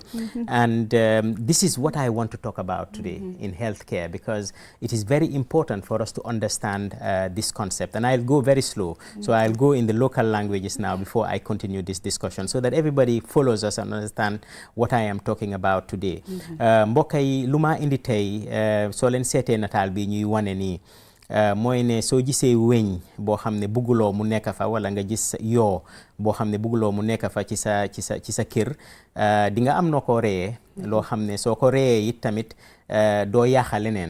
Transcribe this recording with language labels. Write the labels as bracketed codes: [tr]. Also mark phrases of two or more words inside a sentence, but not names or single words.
[en] And this is what I want to talk about today in healthcare, because it is very important for us to understand this concept. And I'll go very slow. So I'll go in the local languages now before I continue this discussion, so that everybody follows us and understand what I am talking about today. [wo] Mbokk yi lu ma indi tey soo leen seetee nataal bi ñuy wane nii mooy ne soo gisee weñ boo xam ne bugguloo mu nekk fa, wala nga gis yoo boo xam ne bugguloo mu nekk fa ci sa kër, di nga am noo ko reyee loo xam ne soo ko reyee it tamit doo yaaxa leneen.